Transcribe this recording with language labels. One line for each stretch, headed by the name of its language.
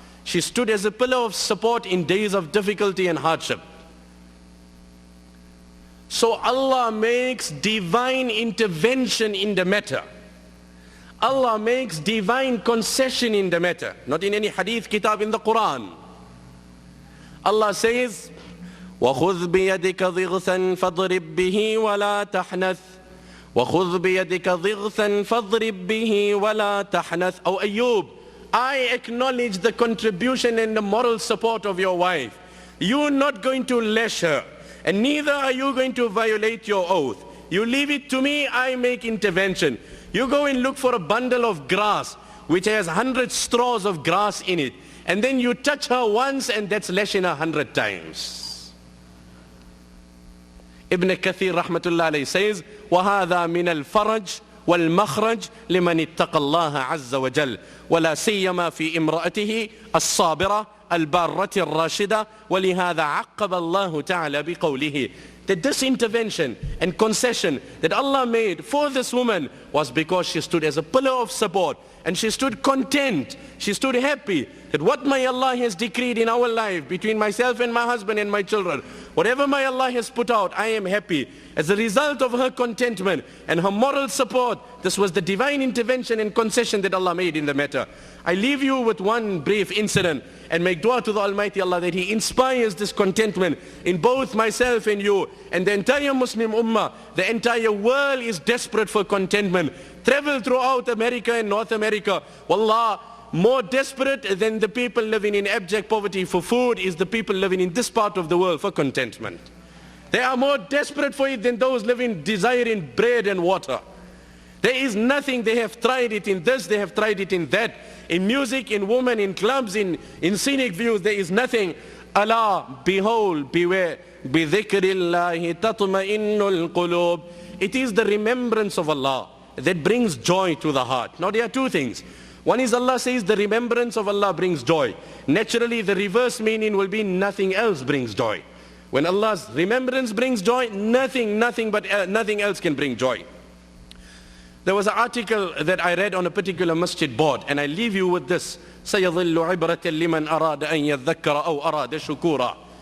English: She stood as a pillar of support in days of difficulty and hardship. So Allah makes divine intervention in the matter. Allah makes divine concession in the matter. Not in any hadith kitab, in the Quran. Allah says,
Arabic: وَخُذْ بِيَدِكَ ضِغْثًا فَاضْرِبْ بِهِ وَلَا تَحْنَثْ وَخُذْ بِيَدِكَ ضِغْثًا فَاضْرِبْ بِهِ وَلَا تَحْنَثْ.
English: O Ayyub, I acknowledge the contribution and the moral support of your wife. You're not going to lash her, and neither are you going to violate your oath. You leave it to me, I make intervention. You go and look for a bundle of grass which has 100 straws of grass in it, and then you touch her once and that's lashing her 100 times. Ibn Kathir rahmatullah alayhi says,
Arabic: وَهَذَا مِنَ الْفَرَجِ وَالْمَخْرَجِ لِمَنِ اتَّقَى اللَّهَ عَزَّ وَجَلَّ وَلَا سِيَّمَا فِي إِمْرَأَتِهِ الصَّابِرَةِ الْبَارَّةِ الرَّاشِدَةِ وَلِهَذَا عَقَّبَ اللَّهُ تَعَالَى بِقَوْلِهِ.
English: That this intervention and concession that Allah made for this woman was because she stood as a pillar of support, and she stood content, she stood happy that what my Allah has decreed in our life between myself and my husband and my children, whatever my Allah has put out, I am happy. As a result of her contentment and her moral support, this was the divine intervention and concession that Allah made in the matter. I leave you with one brief incident and make dua to the Almighty Allah that He inspires this contentment in both myself and you and the entire Muslim Ummah. The entire world is desperate for contentment. Travel throughout America and North America. Wallah, more desperate than the people living in abject poverty for food is the people living in this part of the world for contentment. They are more desperate for it than those living desiring bread and water. There is nothing. They have tried it in this, they have tried it in that. In music, in women, in clubs, in scenic views, there is nothing. Allah, behold, beware,
Arabic: بِذِكْرِ اللَّهِ تَطْمَئِنُّ الْقُلُوبِ.
English: It is the remembrance of Allah that brings joy to the heart. Now there are two things. One is Allah says the remembrance of Allah brings joy. Naturally the reverse meaning will be nothing else brings joy. When Allah's remembrance brings joy, nothing else can bring joy. There was an article that I read on a particular masjid board, and I leave you with this.
Arabic: سَيَظِلُّ عِبْرَةً لِمَنْ أَرَادَ أَنْ يَذَّكَّرَ أَوْ أَرَادَ شُكُورًا.